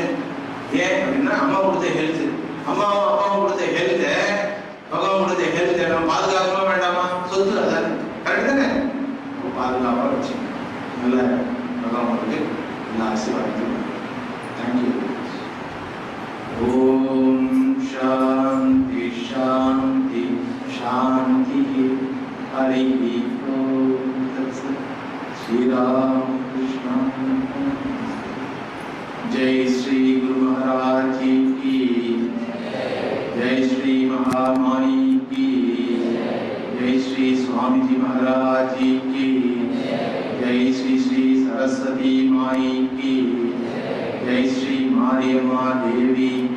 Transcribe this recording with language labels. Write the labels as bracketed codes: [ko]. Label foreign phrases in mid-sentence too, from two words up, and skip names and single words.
[ta] ஏன் அப்படின்னா அம்மா கொடுத்த ஹெல்த்து, அப்பாவும் கொடுத்த ஹெல்த்தை, பகவான் கொடுத்த ஹெல்த்தை நம்ம பாதுகாக்கவே வேண்டாமா? சொத்து அதானே, கரெக்ட் தானே? பாதுகாப்பாக வச்சு நல்ல பகவானுக்கு நல்ல ஆசீர்வாதம். [sa] தேங்க்யூ. ओम् शान्ति शान्ति शांति हरि ओम तत्सत्। [hi] श्री राम कृष्ण जय श्री गुरु महाराज जी की जय, श्री महामाई की जय, श्री स्वामी जी महाराज जी की जय, श्री श्री सरस्वती माई की जय, श्री मारियम्मा देवी